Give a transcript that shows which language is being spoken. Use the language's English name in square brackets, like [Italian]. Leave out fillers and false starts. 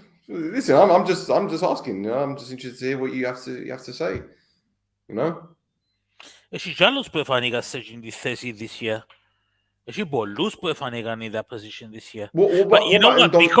[English] Listen, I'm just asking. You know, I'm just interested to hear what you have to say. You know. [Greek] Έχει κι άλλους που εφανήκαν σε αυτή τη θέση [English] this year. [Greek] Έχει πολλούς που εφανήκαν [English] in that position this year. But you know what?